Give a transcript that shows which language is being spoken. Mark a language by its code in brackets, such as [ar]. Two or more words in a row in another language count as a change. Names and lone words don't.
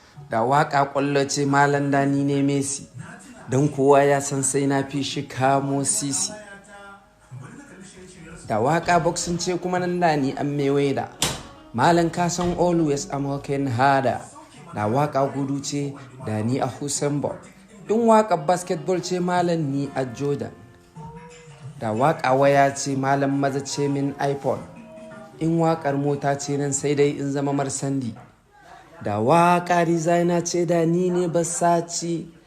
[ha] Da waƙa ƙwallo ce Malam Dani ne Messi, don kowa ya san sai na fi shi kamo sisi. Da waƙa boxing ce kuma nan Dani an mewe da. Malam ka san [en] always I'm working harder. [ha] Da waƙa gudu ce Dani a Hussein Bolt. In waƙa basketball ce Malam ni a Jordan. Da waƙa waya ce Malam maza ce min iPhone. In waƙar mota ce nan sai dai in zama Marsandi. Da waƙa designer ce da ni ne Versace.